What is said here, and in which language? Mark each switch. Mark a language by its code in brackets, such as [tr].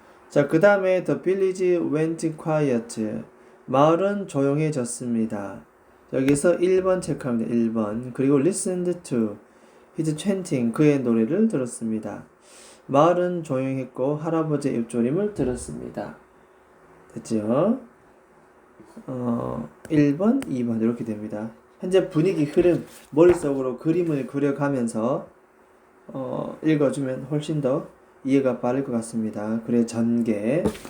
[ko] 자, 그 다음에 [en] the village went quiet. [ko] 마을은 조용해졌습니다. 여기서 1번 체크합니다. 1번. 그리고 [en] listened to his chanting. [ko] 그의 노래를 들었습니다. 마을은 조용했고 할아버지의 입조림을 들었습니다. 됐죠? 1번, 2번 이렇게 됩니다. 현재 분위기 흐름, 머릿속으로 그림을 그려가면서 읽어주면 훨씬 더 이해가 빠를 것 같습니다. 그래 전개.